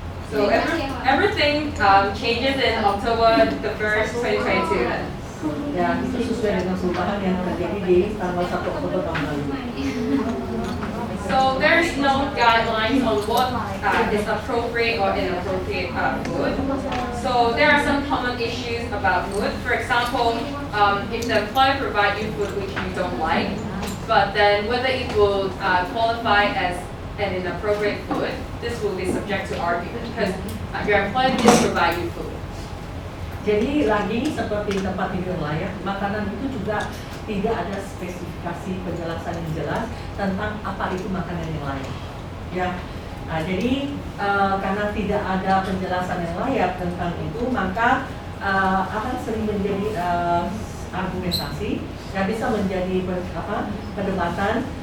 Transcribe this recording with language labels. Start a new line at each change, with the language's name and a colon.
English: So everything changes in October the 1st, 2022.
Indonesian: Ya, itu sesuai dengan perubahan yang terjadi di tanggal 1 Oktober tahun lalu.
English: So there's no guidelines on what is appropriate or inappropriate food. So there are some common issues about food. For example, if the employer provides you food which you don't like, but then whether it will qualify as an inappropriate food, this will be subject to argument because your employer did provide you food.
Indonesian: Jadi lagi seperti tempat tidur layak, makanan itu juga tidak ada spesifikasi penjelasan yang jelas tentang apa itu makanan yang layak. Ya, nah, jadi karena tidak ada penjelasan yang layak tentang itu, maka akan sering menjadi argumentasi dan bisa menjadi perdebatan.